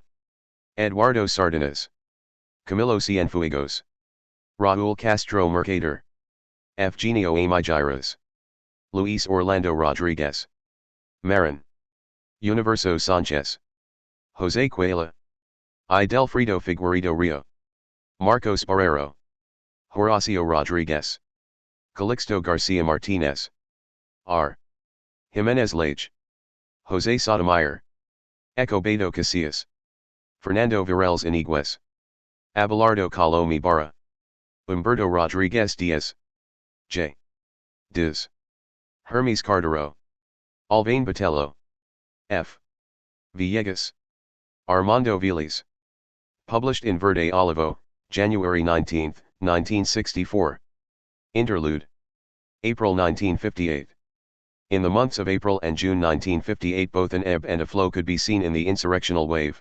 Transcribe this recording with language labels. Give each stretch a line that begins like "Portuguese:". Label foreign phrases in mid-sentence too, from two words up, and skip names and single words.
English: Eduardo Sardenas. Camilo Cienfuegos. Raúl Castro Mercader. Eugenio Amigiras. Luis Orlando Rodriguez. Marin. Universo Sánchez. José Cuela. I. Delfrido Figueiredo Rio. Marcos Barrero. Horacio Rodriguez. Calixto Garcia Martinez. R. Jimenez Lage. José Sotomayor. Ecobedo Casillas. Fernando Vireles Iniguez. Abelardo Colom Ibarra, Humberto Rodriguez Diaz, J. Diz, Hermes Cardero, Alvain Botello, F. Villegas, Armando Viles. Published in Verde Olivo, January 19, 1964. Interlude. April 1958. In the months of April and June 1958 both an ebb and a flow could be seen in the insurrectional wave.